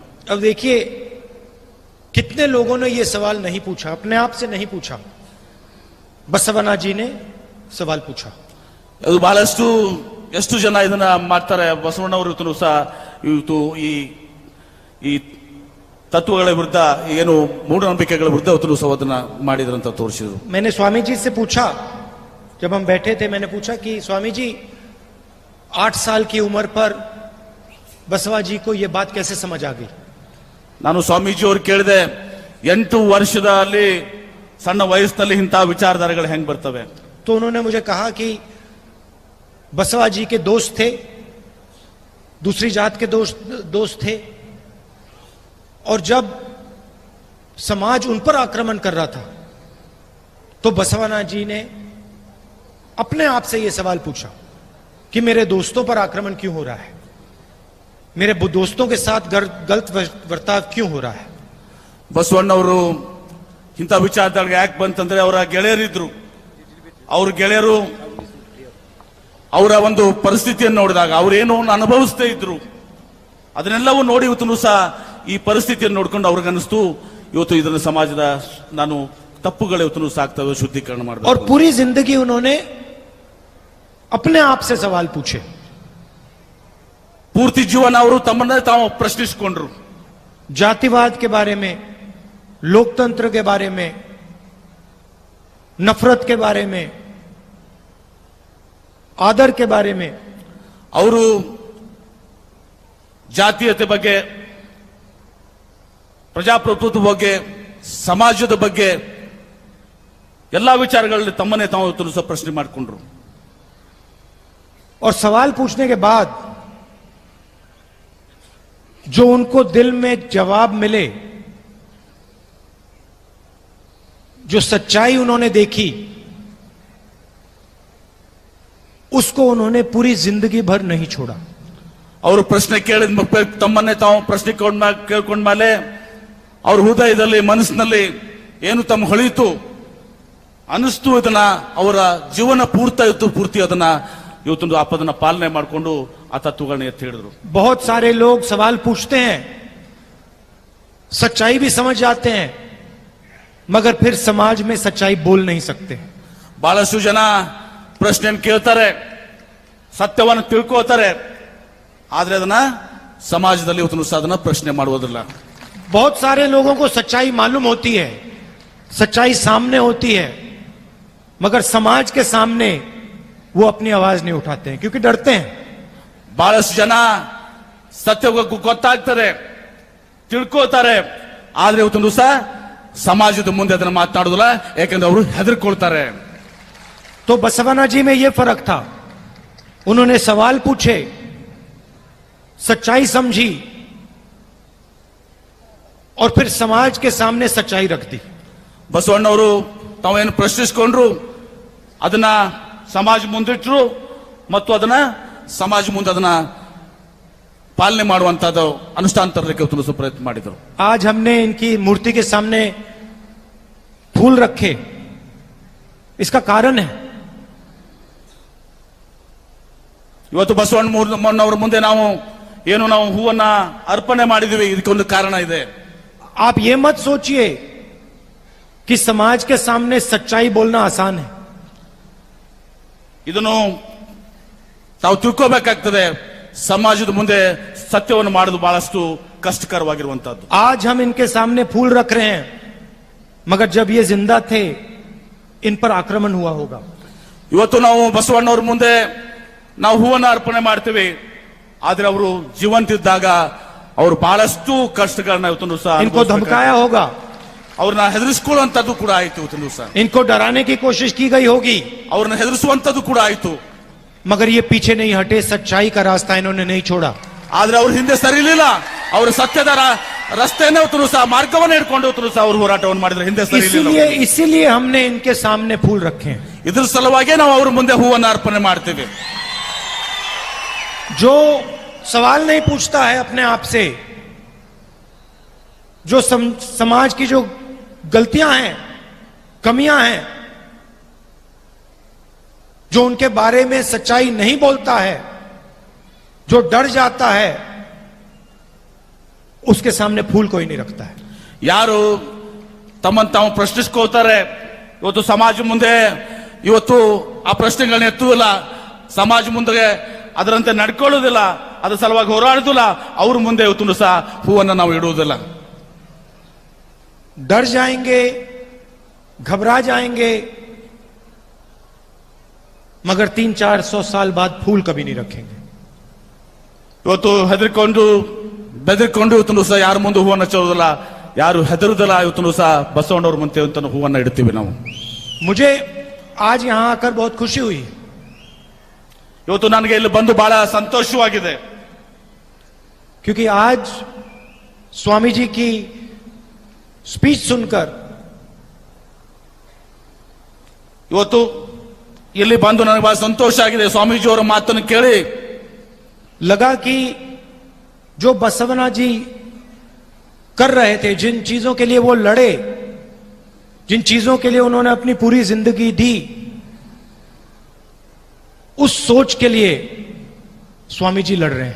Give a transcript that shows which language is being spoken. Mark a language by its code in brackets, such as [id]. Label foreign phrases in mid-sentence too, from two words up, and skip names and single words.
[hi] अब देखिए कितने लोगों ने ये सवाल नहीं पूछा, अपने आप से नहीं पूछा, बसवना जी ने सवाल पूछा. [kn] ಅದು ಬಹಳಷ್ಟು ಎಷ್ಟು ಜನ ಇದನ್ನ ಮಾಡ್ತಾರೆ. ಬಸವಣ್ಣವರು ಇವತ್ತು ಸಹ ಇವತ್ತು ಈ ತತ್ವಗಳ ವಿರುದ್ಧ ಏನು ಮೂಢನಂಬಿಕೆಗಳ ವಿರುದ್ಧ ಇವತ್ತು ಸಹ ಅದನ್ನ ಮಾಡಿದ್ರಂತ ತೋರಿಸಿದ್ರು. [hi] मैंने स्वामी जी से पूछा, जब हम बैठे थे मैंने पूछा कि स्वामी जी 8 साल की उम्र पर बसवा जी को ये बात कैसे समझ आ गई. [kn] ನಾನು ಸ್ವಾಮೀಜಿ ಅವ್ರು ಕೇಳಿದೆ, 8 ವರ್ಷದಲ್ಲಿ ಸಣ್ಣ ವಯಸ್ಸಿನಲ್ಲಿ ಇಂತಹ ವಿಚಾರಧಾರೆಗಳು ಹೆಂಗ್ ಬರ್ತವೆ. [hi] तो उन्होंने मुझे कहा कि बसवा जी के दोस्त थे, दूसरी जात के दोस्त थे, और जब समाज उन पर आक्रमण कर रहा था तो बसवना जी ने अपने आप से यह सवाल पूछा कि मेरे दोस्तों पर आक्रमण क्यों हो रहा है, मेरे दोस्तों के साथ गलत बर्ताव क्यों हो रहा है. [kn] ಬಸವಣ್ಣವರು ಇಂಥ ವಿಚಾರದಾಗ ಯಾಕೆ ಬಂತಂದ್ರೆ ಅವರ ಗೆಳೆಯರಿದ್ರು. ಅವ್ರ ಗೆಳೆಯರು ಅವರ ಒಂದು ಪರಿಸ್ಥಿತಿಯನ್ನು ನೋಡಿದಾಗ ಅವ್ರೇನು ಅನುಭವಿಸ್ತಾ ಇದ್ರು, ಅದನ್ನೆಲ್ಲವೂ ನೋಡಿ ಇವತ್ತು ಸಹ ಈ ಪರಿಸ್ಥಿತಿಯನ್ನು ನೋಡ್ಕೊಂಡು ಅವ್ರಿಗನ್ನಿಸ್ತು ಇವತ್ತು ಇದನ್ನ ಸಮಾಜದ ನಾನು ತಪ್ಪುಗಳು ಇವತ್ತು ಸಾಕ್ತವೆ, ಶುದ್ಧೀಕರಣ ಮಾಡಬೇಕು. [hi] और पूरी जिंदगी उन्होंने अपने आप से सवाल पूछे. [kn] ಪೂರ್ತಿ ಜೀವನ ಅವರು ತಮ್ಮನ್ನೇ ತಾವು ಪ್ರಶ್ನಿಸಿಕೊಂಡ್ರು. [hi] जातिवाद के बारे में, लोकतंत्र के बारे में, नफरत के बारे में, आदर के बारे में. [kn] ಅವರು ಜಾತೀಯತೆ ಬಗ್ಗೆ, ಪ್ರಜಾಪ್ರಭುತ್ವದ ಬಗ್ಗೆ, ಸಮಾಜದ ಬಗ್ಗೆ ಎಲ್ಲಾ ವಿಚಾರಗಳಲ್ಲಿ ತಮ್ಮನ್ನೇ ತಾವು ಸಹ ಪ್ರಶ್ನೆ ಮಾಡಿಕೊಂಡ್ರು. [hi] और सवाल पूछने के बाद जो उनको दिल में जवाब मिले, जो सच्चाई उन्होंने देखी, उसको उन्होंने पूरी जिंदगी भर नहीं छोड़ा. [kn] ಅವರು ಪ್ರಶ್ನೆ ಕೇಳಿದ ತಮ್ಮನ್ನೇ ತಾವು ಪ್ರಶ್ನೆ ಕೇಳ್ಕೊಂಡ ಮೇಲೆ ಅವ್ರ ಹೃದಯದಲ್ಲಿ ಮನಸ್ಸಿನಲ್ಲಿ ಏನು ತಮ್ಮ ಹೊಳಿತು ಅನಿಸ್ತು, ಇದನ್ನ ಅವರ ಜೀವನ ಪೂರ್ತಿ ಅದನ್ನ ಇವತ್ತೊಂದು ಅದನ್ನ ಪಾಲನೆ ಮಾಡಿಕೊಂಡು ಆ ತತ್ವಗಳನ್ನ ಎತ್ತಿ ಹಿಡಿದ್ರು. [hi] बहुत सारे लोग सवाल पूछते हैं, सच्चाई भी समझ जाते हैं, मगर फिर समाज में सच्चाई बोल नहीं सकते. [kn] ಬಹಳಷ್ಟು ಜನ ಪ್ರಶ್ನೆಯನ್ನು ಕೇಳ್ತಾರೆ, ಸತ್ಯವನ್ನು ತಿಳ್ಕೋತಾರೆ, ಆದ್ರೆ ಅದನ್ನ ಸಮಾಜದಲ್ಲಿ ಇವತ್ತು ಸಹ ಅದನ್ನ ಪ್ರಶ್ನೆ ಮಾಡುವುದಿಲ್ಲ. [hi] बहुत सारे लोगों को सच्चाई मालूम होती है, सच्चाई सामने होती है, मगर समाज के सामने वो अपनी आवाज नहीं उठाते हैं क्योंकि डरते हैं. [kn] ಬಹಳಷ್ಟು ಜನ ಸತ್ಯ ಗೊತ್ತಾಗ್ತಾರೆ, ತಿಳ್ಕೋತಾರೆ, ಆದ್ರೆ ಇವತ್ತೊಂದು ಸಹ ಸಮಾಜದ ಮುಂದೆ ಅದನ್ನ ಮಾತನಾಡುದಿಲ್ಲ, ಯಾಕಂದ್ರೆ ಅವರು ಹೆದರ್ಕೊಳ್ತಾರೆ. [hi] तो बसवना जी में यह फर्क था, उन्होंने सवाल पूछे, सच्चाई समझी और फिर समाज के सामने सच्चाई रख दी. [kn] ಬಸವಣ್ಣವರು ತಾವೇನು ಪ್ರಶ್ನಿಸಿಕೊಂಡ್ರು, ಅದನ್ನ ಸಮಾಜ ಮುಂದಿಟ್ರು ಮತ್ತು ಅದನ್ನ ಸಮಾಜ ಮುಂದೆ ಅದನ್ನ ಪಾಲನೆ ಮಾಡುವಂತದ್ದು ಅನುಷ್ಠಾನ ತರಲಿಕ್ಕೆ ಇವತ್ತು ಪ್ರಯತ್ನ ಮಾಡಿದರು. [hi] आज हमने इनकी मूर्ति के सामने फूल रखे, इसका कारण है [kn] ಇವತ್ತು ಬಸವಣ್ಣನವರ ಮುಂದೆ ನಾವು ಹೂವನ್ನ ಅರ್ಪಣೆ ಮಾಡಿದೀವಿ, ಇದಕ್ಕೊಂದು ಕಾರಣ ಇದೆ. [hi] आप ये मत सोचिए कि समाज के सामने सच्चाई बोलना आसान है. [kn] ಇದನ್ನು ತಾವು ತಿಳ್ಕೋಬೇಕಾಗ್ತದೆ, ಸಮಾಜದ ಮುಂದೆ ಸತ್ಯವನ್ನು ಮಾಡೋದು ಬಹಳಷ್ಟು ಕಷ್ಟಕರವಾಗಿರುವಂತದ್ದು. [hi] आज हम इनके सामने फूल रख रहे हैं, मगर जब ये जिंदा थे इन पर आक्रमण हुआ होगा. [kn] ಇವತ್ತು ನಾವು ಬಸವಣ್ಣವ್ರ ಮುಂದೆ ನಾವು ಹೂವನ್ನ ಅರ್ಪಣೆ ಮಾಡ್ತೀವಿ, ಆದ್ರೆ ಅವರು ಜೀವಂತಿದ್ದಾಗ ಅವರು ಬಹಳಷ್ಟು ಕಷ್ಟಗಳನ್ನ ಇವತ್ತು ಸಹ [hi] इनको धमकाया होगा, [kn] ಅವ್ರನ್ನ ಹೆದರಿಸಿಕೊಳ್ಳುವಂತದ್ದು ಕೂಡ ಆಯ್ತು. ಇವತ್ತು ಸಹ [hi] इनको डराने की कोशिश की गई होगी, [kn] ಅವ್ರನ್ನ ಹೆದರಿಸುವಂತದ್ದು ಕೂಡ ಆಯ್ತು. [hi] मगर ये पीछे नहीं हटे, सच्चाई का रास्ता इन्होंने नहीं छोड़ा. [kn] ಆದ್ರೆ ಅವ್ರ ಹಿಂದೆ ಸರಿಲಿಲ್ಲ, ಅವರು ಸತ್ಯದ ರಸ್ತೆಯನ್ನೇ ಇವತ್ತು ಸಹ ಮಾರ್ಗವನ್ನು ಹಿಡ್ಕೊಂಡು ಇವತ್ತು ಸಹ ಅವರು ಹೋರಾಟವನ್ನು ಮಾಡಿದ್ರೆ ಹಿಂದೆ ಸರಿಲಿಲ್ಲ. [hi] इसीलिए हमने इनके सामने फूल रखे हैं. [kn] ಇದ್ರ ಸಲುವಾಗಿ ನಾವು ಅವ್ರ ಮುಂದೆ ಹೂವನ್ನ ಅರ್ಪಣೆ ಮಾಡ್ತೀವಿ. [hi] जो सवाल नहीं पूछता है अपने आप से, जो समाज की जो गलतियां हैं, कमियां हैं, जो जो उनके बारे में सच्चाई नहीं बोलता है, जो डर जाता है, उसके सामने फूल कोई नहीं रखता है। [kn] ಯಾರು ತಮ್ಮನ್ನು ತಾವು ಪ್ರಶ್ನಿಸ್ಕೋತಾರೆ, ಇವತ್ತು ಸಮಾಜ ಮುಂದೆ ಇವತ್ತು ಆ ಪ್ರಶ್ನೆಗಳನ್ನ ಎತ್ತುವುದಿಲ್ಲ, ಸಮಾಜ ಮುಂದೆ ಅದರಂತೆ ನಡ್ಕೊಳ್ಳೋದಿಲ್ಲ, ಅದರ ಸಲುವಾಗಿ ಹೋರಾಡುದಿಲ್ಲ, ಅವ್ರ ಮುಂದೆ ಇವತ್ತು ಸಹ ಹೂವನ್ನು ನಾವು ಇಡುವುದಿಲ್ಲ. [hi] डर जाएंगे, घबरा जाएंगे, मगर 300-400 साल बाद फूल कभी नहीं रखेंगे। [kn] ಇವತ್ತು ಹೆದರ್ಕೊಂಡು ಬೆದರ್ಕೊಂಡು ಇವತ್ತು ಸಹ ಯಾರ ಮುಂದೆ ಹೂವನ್ನು ಹಚ್ಚೋದಿಲ್ಲ, ಯಾರು ಹೆದರುದಿಲ್ಲ. ಇವತ್ತು ಸಹ ಬಸವಣ್ಣವ್ರ ಮುಂದೆ ಹೂವನ್ನು ಇಡ್ತೀವಿ ನಾವು. [hi] मुझे आज यहां आकर बहुत खुशी हुई, [kn] ಇವತ್ತು ನನಗೆ ಇಲ್ಲಿ ಬಂದು ಬಹಳ ಸಂತೋಷವಾಗಿದೆ. [hi] क्योंकि आज स्वामी जी की स्पीच सुनकर [kn] ಇವತ್ತು ಇಲ್ಲಿ ಬಂದು ನನಗೆ ಬಹಳ ಸಂತೋಷ ಆಗಿದೆ. ಸ್ವಾಮೀಜಿಯವರ ಮಾತನ್ನು ಕೇಳಿ [hi] लगा कि जो बसवना जी कर रहे थे, जिन चीजों के लिए वो लड़े, जिन चीजों के लिए उन्होंने अपनी पूरी जिंदगी दी, उस सोच के लिए स्वामी जी लड़ रहे हैं।